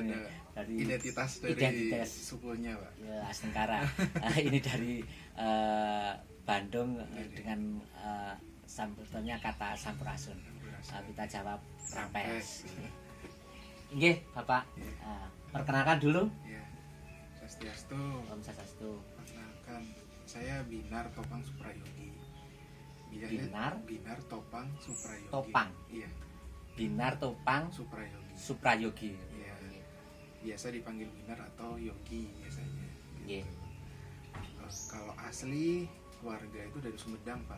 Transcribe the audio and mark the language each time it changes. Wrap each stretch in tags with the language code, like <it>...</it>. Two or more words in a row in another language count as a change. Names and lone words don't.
<id>dari identitas sukunya, Pak. Ya, Astungkara. Ini dari Bandung dengan sambutannya kata Sampurasun. Kita jawab Rampes. Nggih, Bapak. Perkenalkan dulu. Iya. Swastiastu.</id> <ban>Om Swastiastu.</ban> <id>Perkenalkan, saya Binar Topang Suprayogi. Binar Topang Suprayogi. Topang. Iya. Binar Topang Suprayogi. Suprayogi. Iya. Biasa dipanggil Binar atau Yogi biasanya. Iya. Kalau asli keluarga itu dari Sumedang, Pak.</id>